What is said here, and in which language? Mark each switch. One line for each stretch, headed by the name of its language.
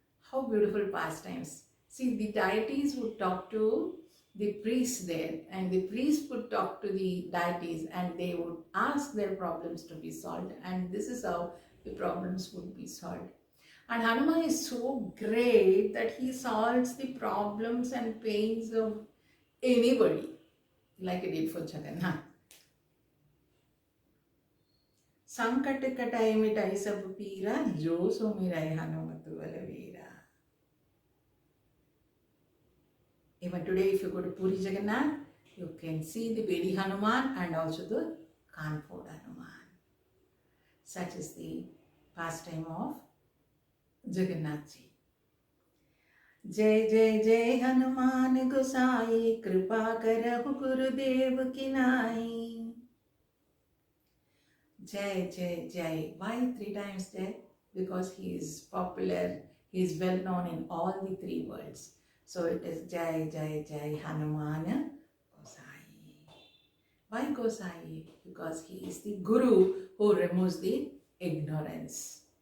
English: How beautiful pastimes. See, the deities would talk to the priests there, and the priests would talk to the deities, and they would ask their problems to be solved, and this is how the problems would be solved. And Hanuman is so great that he solves the problems and pains of anybody, like he did for Jagannath.
Awadhi: संकट कटाई मिटाई सब पीरा, जो सो मिराई हनुमत बलवीरा.
English: Even today, if you go to Puri Jagannath, you can see the Bedi Hanuman and also the Kanfod Hanuman. Such is the pastime of Jagannath ji.
Awadhi: जय जय जय हनुमान गोसाई, कृपा करहु गुरुदेव की नाई.
English: Jai Jai Jai. Why 3 times Jai? Because he is popular, he is well known in all the 3 worlds. So it is Jai Jai Jai Hanuman Gosai. Why Gosai? Because he is the Guru who removes the ignorance.